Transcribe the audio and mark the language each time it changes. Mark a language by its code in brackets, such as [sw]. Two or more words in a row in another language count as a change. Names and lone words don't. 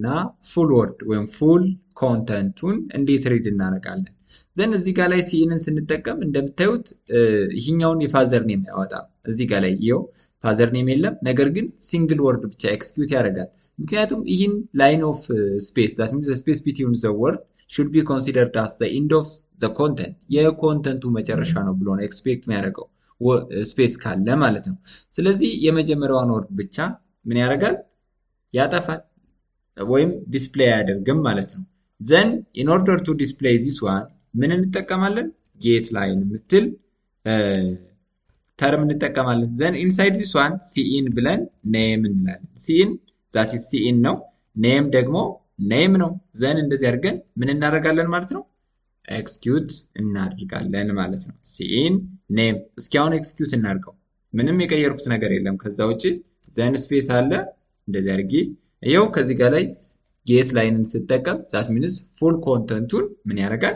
[en] full word [am] ወይም ፉል ኮንተንቱን እንዴት ሪድ እናደርጋለን። ዘን እዚህ ጋር ላይ ሲኢንን ስንጠቀም እንደምታዩት ይህኛውን የፋዘር ኔም ያወጣል። እዚህ ጋር ላይ ይኸው [en] father name [am] የለም፣ ነገር ግን [en] single word [am] ብቻ ኤክስኪዩት ያደርጋል። ምክንያቱም ይህን [en] line of space that means space between the word should be considered as the end of the content [am] የኮንተንቱ መጨረሻ ነው ብሎ ነው ኤክስፔክት የሚያደርገው ስፔስ ካለ ማለት ነው። ስለዚህ የመጀመሪያውን ወርድ ብቻ ምን ያደርጋል? ያጠፋል ወይም ዲስፕሌይ አያደርግም ማለት ነው። [en] then in order to display this one [am] ምን እንጠቀማለን? [en] get line [am] የምትል ተርም እንጠቀማለን። [en] then inside this one cin [am] ብለን name እንላለን። [en] cin that is cin [am] ነው። name ደግሞ ኔም ነው። ዘን እንደዚህ አድርገን ምን እናደርጋለን ማለት ነው? ኤክስኪዩት እናደርጋለን ማለት ነው። [en] cin name። [am] እስኪ አሁን ኤክስኪዩት እናድርገው። ምንም የቀየርኩት ነገር የለም ከዛ ውጪ። ዘን ስፔስ አለ እንደዚህ አድርጌ ይኸው ከዚህ ጋር ላይ ጌት ላይንን ስጠቀም [en] that means [am] ፉል ኮንተንቱን ምን ያደርጋል?